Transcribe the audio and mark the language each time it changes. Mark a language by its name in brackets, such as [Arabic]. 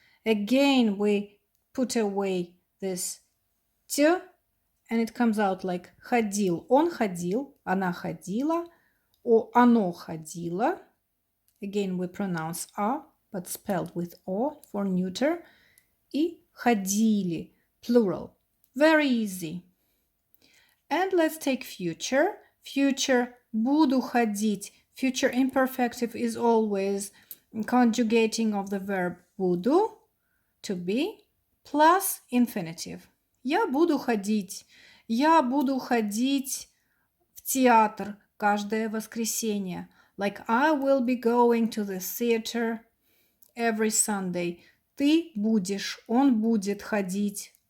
[English] Again, we put away this t, and it comes out like ходил. [Russian] Он ходил. Она ходила. Оно ходило. [English] Again, we pronounce a, but spelled with o for neuter. [Russian] И ходили, [English] plural. Very easy. And let's take future. Future, [Russian] буду ходить. [English] Future imperfective is always conjugating of the verb буду, to be, plus infinitive. [Russian] Я буду ходить. Я буду ходить в театр каждое воскресенье. [English] Like I will be going to the theater every Sunday. [Russian] Ты будешь, он будет ходить.